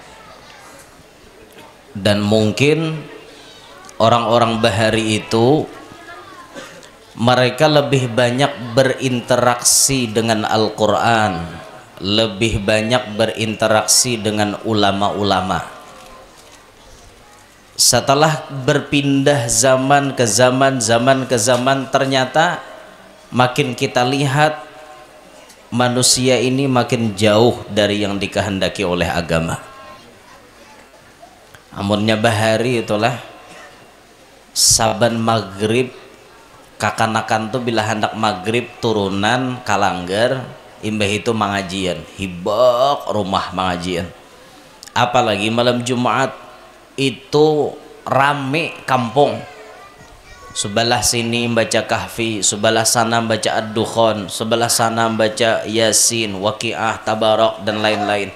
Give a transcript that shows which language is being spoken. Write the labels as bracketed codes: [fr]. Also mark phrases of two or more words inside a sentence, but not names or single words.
[id] Dan mungkin orang-orang bahari itu mereka lebih banyak berinteraksi dengan Al-Quran, lebih banyak berinteraksi dengan ulama-ulama. Setelah berpindah zaman ke zaman, ternyata makin kita lihat manusia ini makin jauh dari yang dikehendaki oleh agama. [bjn] Amunnya bahari itulah saban maghrib kakanakan tuh bila hendak maghrib turunan kalanggar imbah itu mangajian, hibak rumah mangajian. [id] Apalagi malam Jumat itu rame kampung, sebelah sini baca kahfi, sebelah sana baca ad-dukhan, sebelah sana baca yasin, waqiah, tabarok dan lain-lain.